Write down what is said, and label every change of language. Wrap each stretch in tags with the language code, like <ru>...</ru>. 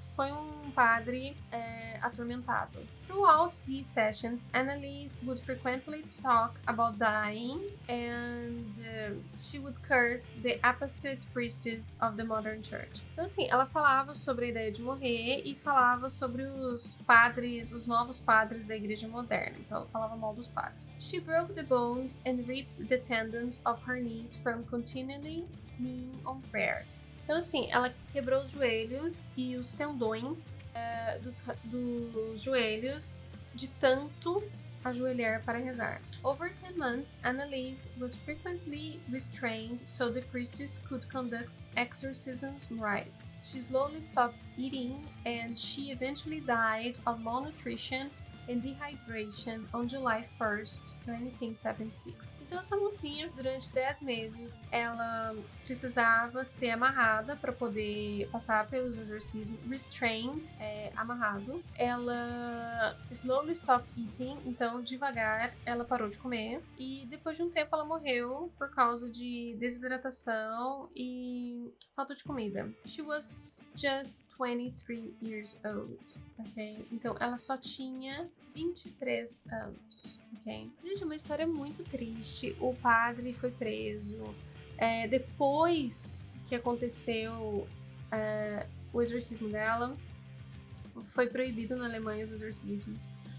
<pt>Foi um padre atormentado.</pt> <en>Throughout these sessions, Annalise would frequently talk about dying, and she would curse the apostate priests of the modern church.</en> <pt>Então, assim, ela falava sobre a ideia de morrer e falava sobre os padres, os novos padres da igreja moderna. Então, ela falava mal dos padres.</pt> <en>She broke the bones and ripped the tendons of her knees from continually kneeling on prayer.</en> <pt>Então, assim, ela quebrou os joelhos e os tendões dos joelhos de tanto ajoelhar para rezar.</pt> <en>Over 10 months, Annalise was frequently restrained so the priestess could conduct exorcisms rites. She slowly stopped eating, and she eventually died of malnutrition and dehydration on July 1st, 1976.</en> <pt>Então essa mocinha, durante 10 meses, ela precisava ser amarrada para poder passar pelos exorcismos. Restrained, amarrado. Ela</pt> <en>slowly stopped eating,</en> <pt>então devagar ela parou de comer. E depois de um tempo ela morreu por causa de desidratação e falta de comida.</pt> <en>She was just 23 years old, ok?</en> <pt>Então ela só tinha 23 anos, ok? Gente, é uma história muito triste. O padre foi preso. Depois que aconteceu o exorcismo dela, foi proibido na Alemanha os exorcismos.</pt>